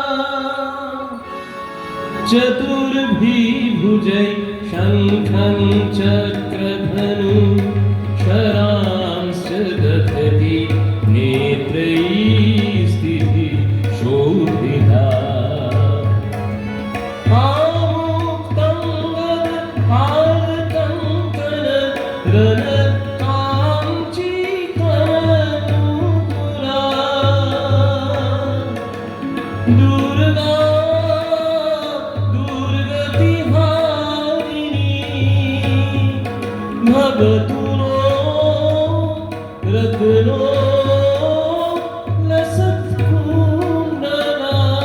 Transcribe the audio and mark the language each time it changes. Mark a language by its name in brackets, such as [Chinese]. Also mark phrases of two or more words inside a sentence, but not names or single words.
[Sanskrit] চতুর্ভিভুজৈ শঙ্খং চক্রধনু শরাংশ্চ দধতি নেত্রৈः স্থিতিः শোভিতা। आमुक्तं गदहारकङ्कण रणकाञ्चीकरनूपुरा, दुर्गा दुर्गतिहारिणी भवतु नो रत्नो लसत्कुण्डला।